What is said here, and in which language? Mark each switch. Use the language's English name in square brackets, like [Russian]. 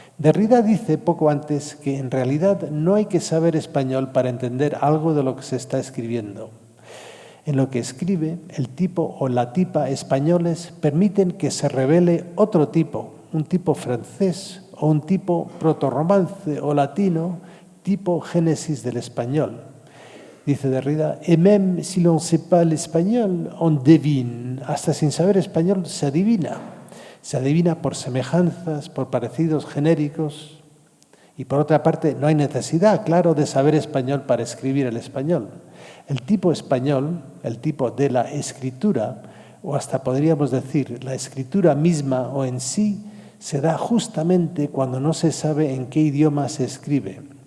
[Spanish] Derrida dice poco antes que en realidad no hay que saber español para entender algo de lo que se está escribiendo. En lo que escribe, el tipo o la tipa españoles permiten que se revele otro tipo, un tipo francés o un tipo protorromance o latino, tipo génesis del español. Dice [French] Derrida, et même si l'on ne sait pas l'espagnol, on devine. [Spanish] Hasta sin saber español se adivina. Se adivina por semejanzas, por parecidos genéricos. Y por otra parte, no hay necesidad, claro, de saber español para escribir el español. El tipo español, el tipo de la escritura, o hasta podríamos decir la escritura misma o en sí, se da justamente cuando no se sabe en qué idioma se escribe.